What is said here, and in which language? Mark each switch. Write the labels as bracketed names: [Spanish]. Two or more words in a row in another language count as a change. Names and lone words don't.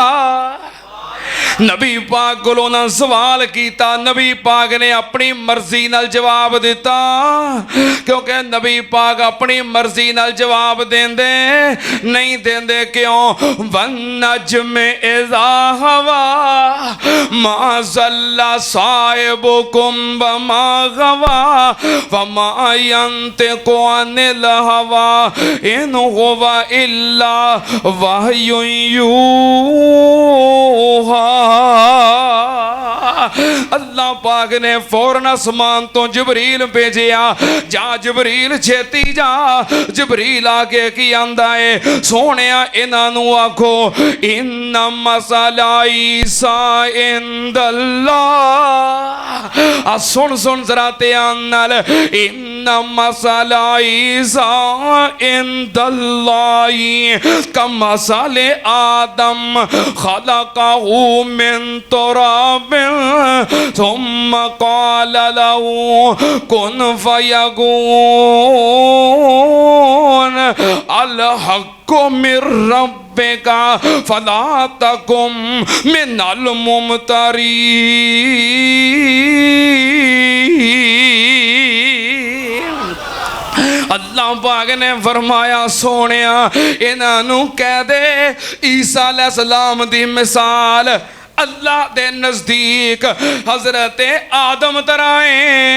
[Punjabi] نبی پاک کو انہوں نے سوال کیا، نبی پاک نے اپنی مرضی نال جواب دتا، کیونکہ نبی پاک اپنی مرضی نال جواب دیندے نہیں دیندے. [Arabic] क्यों? والنجم إذا هوى ما ضل صاحبكم وما غوى وما ينطق عن الهوى إن هو إلا وحي يوحى. [Punjabi] اللہ پاک نے فوراً آسمان تو جبریل بھیجیا، جا جبریل چھیتی جا. جبریل آکے کی آندا ہے، سوہنیا انہاں نوں آکھو [Arabic] إن مثل عيسى عند الله. [Punjabi] آ سن سن ذرا دھیان نال, [Arabic] إن مثل عيسى عند الله كمثل آدم خلقه من تراب ثم قال له كن فيكون الحق من ربك فلا تكن من الممترين. [Punjabi] اللہ پاک نے فرمایا سوہنیا انہاں کہہ دے عیسیٰ علیہ السلام دی مثال اللہ دے نزدیک حضرت آدم طرح ہے.